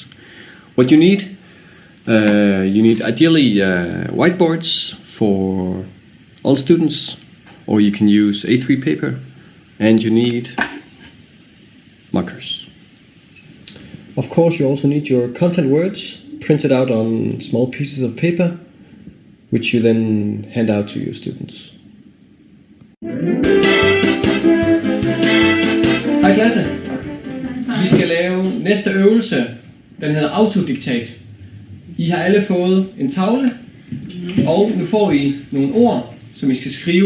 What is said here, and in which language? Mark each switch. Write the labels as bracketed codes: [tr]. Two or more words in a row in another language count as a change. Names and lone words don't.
[en] What you need ideally whiteboards for all students, or you can use A3 paper, and you need markers. Of course, you also need your content words printed out on small pieces of paper, which you then hand out to your students. [da] Hej klasse! Vi skal lave næste øvelse. Den hedder Alto Dictate. I har alle fået en tavle, og nu får I nogle ord, som I skal skrive.